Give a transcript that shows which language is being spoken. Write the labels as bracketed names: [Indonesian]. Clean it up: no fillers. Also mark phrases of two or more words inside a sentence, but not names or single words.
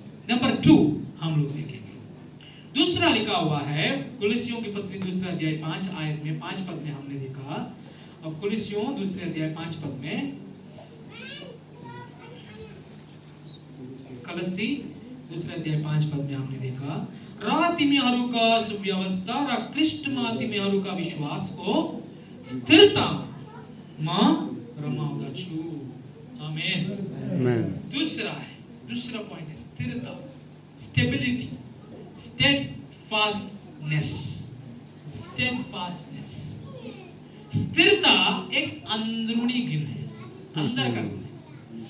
[Hindi] नंबर 2 हम लोग देखेंगे, दूसरा लिखा हुआ है कुलिसियों की पत्री दूसरा अध्याय 5 आयत में 5 पद में हमने देखा। अब कुलिसियों दूसरे अध्याय 5 पद में, कलसी दूसरे अध्याय 5 पद में हमने देखा, [Nepali] र तिमीहरूका सुव्यवस्था र ख्रीष्टमा तिमीहरूका विश्वासको स्थिरतामा रमाउँदछु। [Hindi] आमेन। दूसरा पॉइंट है स्थिरता, स्टेबिलिटी, steadfastness। स्थिरता एक अंदरूनी गुण है, अंदर का गुण है।